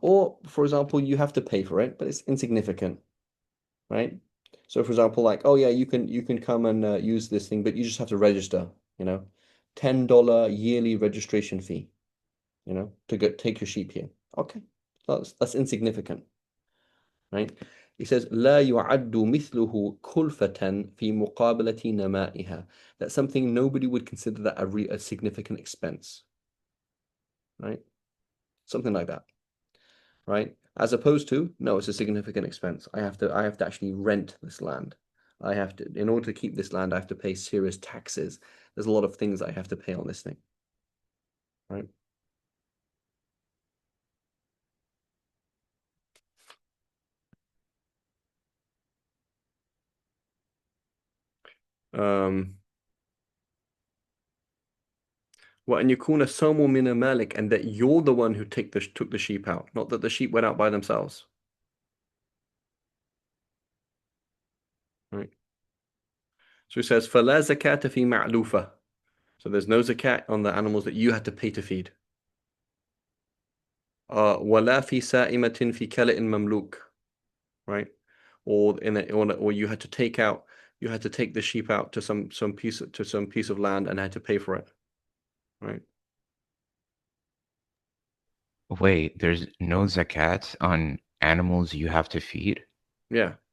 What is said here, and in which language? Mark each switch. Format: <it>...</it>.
<en>Or, for example, you have to pay for it, but it's insignificant, right? So, for example, like, oh yeah, you can come and use this thing, but you just have to register, you know, $10 yearly registration fee, to take your sheep here. Okay, that's insignificant, right? He says</en> <ar>لا يعد مثله كلفة في مقابلة نمائها.</ar> <en>That's something nobody would consider that a significant expense, right? Something like that, right? As opposed to, no, it's a significant expense. I have to actually rent this land, I have to, in order to keep this land, I have to pay serious taxes. There's a lot of things I have to pay on this thing, right? Um,</en> <ar>وأن يكون الصوم من مالك,</ar> <en>and that you're the one who took the sheep out, not that the sheep went out by themselves, right? So it says</en> <ar>فلا زكاة في معلوفة.</ar> <en>So there's no zakat on the animals that you had to pay to feed.</en> <ar>ولا في سائمة في كلء مملوك, right?</ar> <en>Or you had to take the sheep out to some piece of land and had to pay for it, right? Wait, there's no zakat on animals you have to feed? Yeah.</en>